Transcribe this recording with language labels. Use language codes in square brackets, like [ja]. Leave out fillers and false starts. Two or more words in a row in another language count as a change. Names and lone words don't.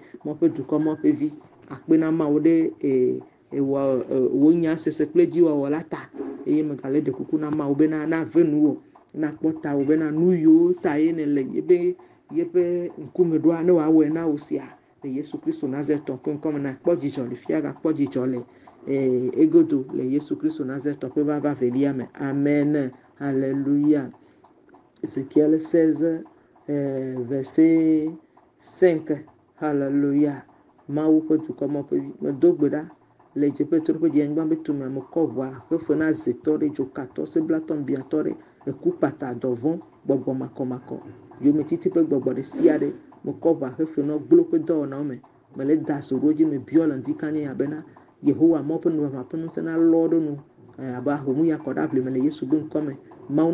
[ee] mɔ ƒe dukɔ mɔ ƒe vi akpe na Mawu ɖe wo nya sese kple dziwɔwɔ la ta eye megale ɖe kuku na Mawu bena na ve nuwò na kpɔ tawò bena nu yiwo ta ye ne le yeƒe ŋkume ɖoa ne wòawɔe na wò sia le Yesu Kristo Nazaretɔ ƒe ŋkɔ me na kpɔ dzidzɔ le fia gakpɔ dzidzɔ le egodo le Yesu Kristo Nazaretɔ ƒe vava velia me amen alléluia. [fr] Ézéchiel 16 verset 5 alléluia. [ee] Mawu ƒe dukɔ mɔ ƒe vi medo gbe ɖa le dzeƒe toɖoƒe dzi anyigba be tume mekɔ ʋua hefe na zetɔ ɖe dzokatɔ seblatɔ biatɔ ɖe eku kpata dɔvɔ̃ gbɔgbɔ makɔmakɔ yometiti ƒe gbɔgbɔ ɖe sia ɖe mekɔ ʋua hefe na gblɔ ƒe dɔwɔnawo me mele da zo ɖo dzi me biɔ le ŋdi kanye ya bena Yehowa mɔ ƒe nubabla ƒe ŋusẽ na lɔ ɖo nu abe ahomu ya kɔ ɖe aʋlime le Yesu ƒe ŋkɔ me Mawu